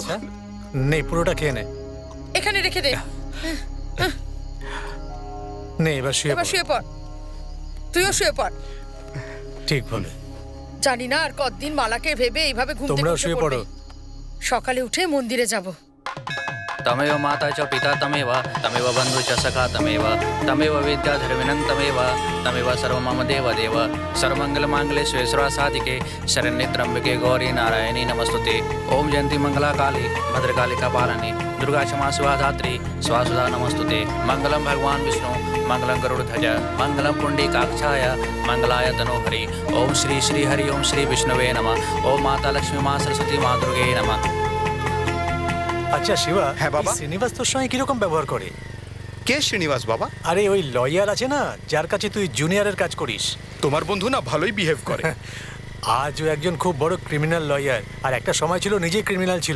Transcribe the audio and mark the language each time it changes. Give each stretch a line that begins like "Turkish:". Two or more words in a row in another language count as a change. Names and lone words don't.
Bangla: হ্যাঁ? নেই, পুরোটা খেয়ে নে। এখানে রেখে দে। নে, এবার শুয়ে এবার পড়। শুয়ে পড়। তুইও শুয়ে পড়। ঠিক বলে। জানি না আর কতদিন মালাকে ভেবে এইভাবে ঘুম থেকে তোমরাও উঠে শুয়ে পড়বে। পড়ো। সকালে উঠে মন্দিরে যাব।
Sanskrit: तमेव माता च पिता तमेव तमेव बन्धु च सखा तमेव तमेव विद्याधर्मिणं तमेव तमेव सर्वं मम देव देव सर्वमङ्गलमाङ्गल्ये शिवे सर्वासाधिके शरण्ये त्र्यम्बके गौरी नारायणी नमस्तुते ओम जयन्ती मंगला काली भद्रकाली कपालिनी दुर्गा क्षमा शिवा धात्री स्वासुधा नमस्तुते मंगलम भगवान विष्णु मंगलम गरुड़ध्वज मंगलम पुण्डरीकाक्षाय मंगलाय तनोहरि ओम श्री श्री हरि ओम श्री विष्णुवे नमः ओम माता लक्ष्मी माँ सरस्वती माँ दुर्गे नमः।
Bangla: আচ্ছা শিবা, হ্যাঁ, বাবা। এই শ্রীনিবাস তোর সঙ্গে কিরকম ব্যবহার করে? কে শ্রীনিবাস বাবা? আরে ওই লয়ার আছে না, যার কাছে তুই জুনিয়রের কাজ করিস। তোমার বন্ধু না ভালোই বিহেভ করে। আজও একজন খুব বড়
English: criminal lawyer,
Bangla: আর একটা সময় ছিল নিজে ক্রিমিনাল ছিল।